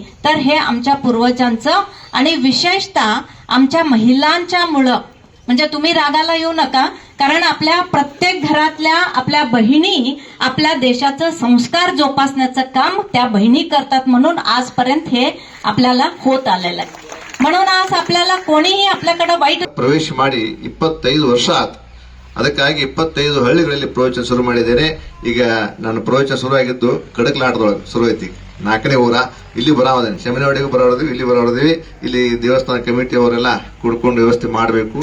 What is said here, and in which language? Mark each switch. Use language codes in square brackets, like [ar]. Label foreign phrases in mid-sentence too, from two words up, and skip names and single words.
[mr] तर हे आमच्या पूर्वजांचं आणि विशेषतः आमच्या महिलांच्या मुळे. म्हणजे तुम्ही रागाला येऊ नका, कारण आपल्या प्रत्येक घरातल्या आपल्या बहिणी आपल्या देशाचं संस्कार जोपासण्याचं काम त्या बहिणी करतात. म्हणून आजपर्यंत हे आपल्याला होत आलेलं आहे. म्हणून आज आपल्याला कोणीही आपल्याकडे वाईट [kn] ಪ್ರವೇಶ ಮಾಡಿ 25 ವರ್ಷ ಆಯ್ತು. ಅದಕ್ಕಾಗಿ 25 ಹಳ್ಳಿಗಳಲ್ಲಿ ಪ್ರವಚನ ಶುರು ಮಾಡಿದ್ದೇನೆ. ಈಗ ನನ್ನ ಪ್ರವಚನ ಶುರುವಾಗಿದ್ದು ಕಡಕಲಾಟದೊಳಗೆ ಶುರು ಐತಿ. 4ನೇ ಊರ ಇಲ್ಲಿ ಬರಾವದೇನೆ, ಶಮನವಾಡಿಗೂ ಬರಾವದಿವಿ, ಇಲ್ಲಿ ಬರಾವದಿವಿ. ಇಲ್ಲಿ ದೇವಸ್ಥಾನ ಕಮಿಟಿ ಅವರೆಲ್ಲ ಕುಡ್ಕೊಂಡು ವ್ಯವಸ್ಥೆ ಮಾಡಬೇಕು.